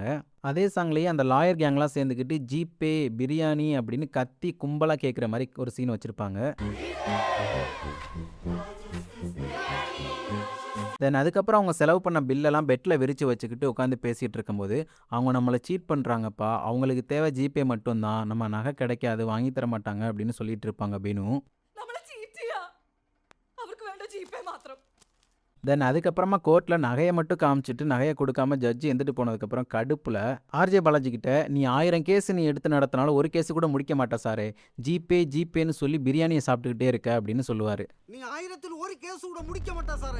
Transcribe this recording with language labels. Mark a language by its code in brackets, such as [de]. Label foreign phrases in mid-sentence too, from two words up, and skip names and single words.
[ta] அதே சாங்லயே அந்த லாயர் கேங்லாம் சேர்ந்துக்கிட்டு ஜிபே, பிரியாணி அப்படின்னு கத்தி கும்பலா கேட்குற மாதிரி ஒரு சீன் வச்சிருப்பாங்க. தென் அதுக்கப்புறம் அவங்க செலவு பண்ண பில்லெல்லாம் பெட்ல விரிச்சு வச்சுக்கிட்டு உட்காந்து பேசிட்டு இருக்கும்போது, "அவங்க நம்மள சீட் பண்றாங்கப்பா. அவங்களுக்கு தேவை ஜிபே மட்டும் தான். நம்ம நகை கிடைக்காது, வாங்கி தர மாட்டாங்க" அப்படின்னு சொல்லிட்டு இருப்பாங்க பினு. [ml] നമ്മളെ ചീറ്റ് ചെയ്യാ അവർക്ക് വേണ്ട ജീപ്പേ മാത്രം [ta] தென் அதுக்கப்புறமா கோர்ட்ல நகையை மட்டும் காமிச்சிட்டு நகையை கொடுக்காம ஜட்ஜி எந்திட்டு போனதுக்கப்புறம் கடுப்புல ஆர்ஜே பாலாஜி கிட்ட, "நீ 1000 கேஸ் நீ எடுத்து நடத்தினாலும் ஒரு கேஸ் கூட முடிக்க மாட்டா சாரே. ஜிபே ஜிபேன்னு சொல்லி பிரியாணியை சாப்பிட்டுக்கிட்டே இருக்க" அப்படின்னு சொல்லுவாரு. நீ 1000ல் ஒரு கேஸ் கூட முடிக்க மாட்டா சாரே.